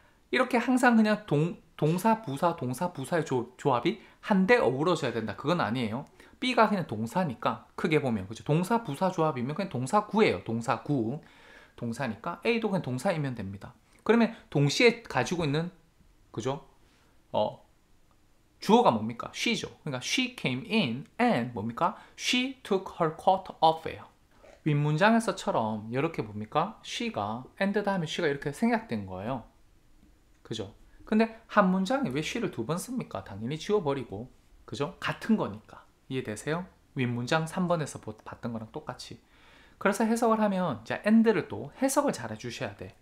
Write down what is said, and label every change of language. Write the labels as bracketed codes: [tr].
[ko] 이렇게 항상 그냥 동사, 부사, 동사, 부사의 조합이 한데 어우러져야 된다. 그건 아니에요. B가 그냥 동사니까 크게 보면 그죠? 동사, 부사 조합이면 그냥 동사구예요. 동사구. 동사니까 A도 그냥 동사이면 됩니다. 그러면 동시에 가지고 있는 그죠? 주어가 뭡니까? she죠. 그러니까 [en] she came in and [ko] 뭡니까? [en] she took her coat off예요. [ko] 윗문장에서처럼 이렇게 뭡니까? she가 and 다음에 she가 이렇게 생략된 거예요. 그죠? 근데 한 문장에 왜 she를 두 번 씁니까? 당연히 지워버리고 그죠? 같은 거니까. 이해되세요? 윗문장 3번에서 봤던 거랑 똑같이. 그래서 해석을 하면 이제 and를 또 해석을 잘 해주셔야 돼.